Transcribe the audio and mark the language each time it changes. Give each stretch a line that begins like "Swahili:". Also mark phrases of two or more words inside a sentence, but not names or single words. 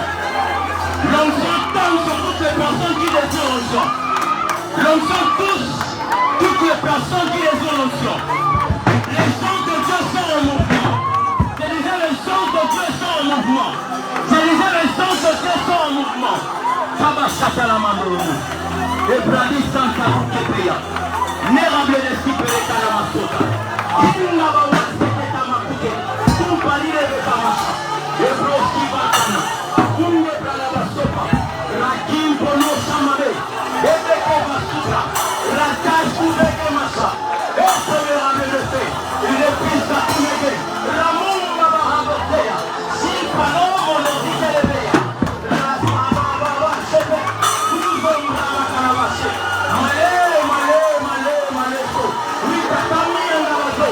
French: L'onction tombe sur toutes les personnes qui désirent l'onction. L'onction touche toutes les personnes qui désirent l'onction. Les sons de Dieu sont en mouvement. Je disais, les sons de Dieu sont en mouvement. Je disais, les sons de Dieu sont en mouvement. Tabachata la mandolo. Et Brady Santa Kepeya. Nérable de Sipere Kalamasota. Inabawa Seketa Makuke. Kumpali de Bekamasha. Et Broski Bakana. Kunde Kalabasopa. Rakim Pono Samade. Et Beke Basuka. Rataj Kubeke Masa. Et Sobera Melete. Il est piste à Kumege. Ramon Mabahabotea. Si Palomo le Dikelebeya. Rasmababa Sebe. Kuzom Ramakanabase. Male. Oui, Tatami and Navajo.